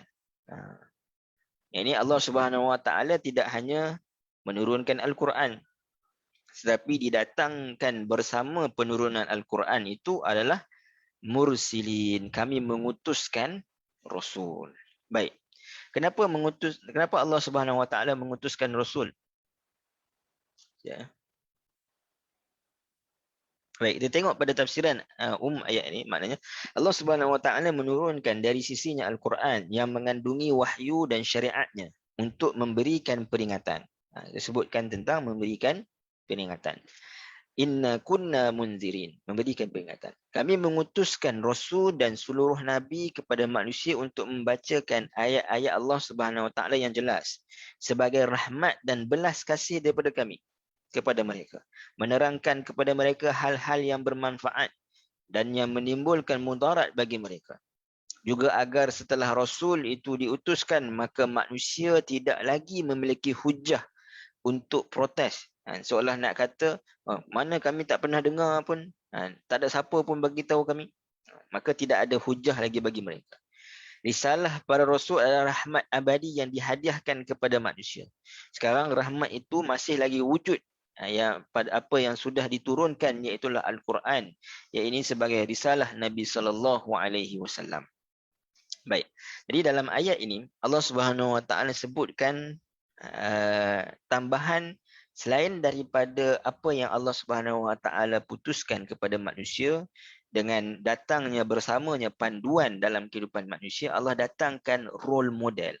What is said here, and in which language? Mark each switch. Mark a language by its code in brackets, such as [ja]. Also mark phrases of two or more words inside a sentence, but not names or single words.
[ms] Ini Allah [ar] سبحانه وتعالى [ms] tidak hanya menurunkan Al-Quran, tetapi didatangkan bersama penurunan Al-Quran itu adalah mursilin. Kami mengutuskan Rasul. Baik. Kenapa Allah [ar] سبحانه وتعالى [ms] mengutuskan Rasul? Ya. Baik, kita tengok pada tafsiran ayat ini, maknanya Allah [ar] سبحانه وتعالى [ms] menurunkan dari sisinya Al-Quran yang mengandungi wahyu dan syariatnya untuk memberikan peringatan. Disebutkan tentang memberikan peringatan. [ar] إنا كنا منذرين, [ms] memberikan peringatan. Kami mengutuskan Rasul dan seluruh Nabi kepada manusia untuk membacakan ayat-ayat Allah [ar] سبحانه وتعالى [ms] yang jelas sebagai rahmat dan belas kasih daripada kami kepada mereka, menerangkan kepada mereka hal-hal yang bermanfaat dan yang menimbulkan mudarat bagi mereka. Juga agar setelah Rasul itu diutuskan, maka manusia tidak lagi memiliki hujah untuk protes. Seolah nak kata, mana kami tak pernah dengar pun, tak ada siapa pun bagi tahu kami. Maka tidak ada hujah lagi bagi mereka. Risalah para Rasul adalah rahmat abadi yang dihadiahkan kepada manusia. Sekarang rahmat itu masih lagi wujud, yang pada apa yang sudah diturunkan, iaitulah Al-Quran, yang ini sebagai risalah Nabi [ar] صلى الله عليه وسلم. [ms] Baik. Jadi dalam ayat ini Allah [ar] سبحانه وتعالى [ms] sebutkan tambahan selain daripada apa yang Allah [ar] سبحانه وتعالى [ms] putuskan kepada manusia dengan datangnya bersamanya panduan dalam kehidupan manusia, Allah datangkan [en] role model.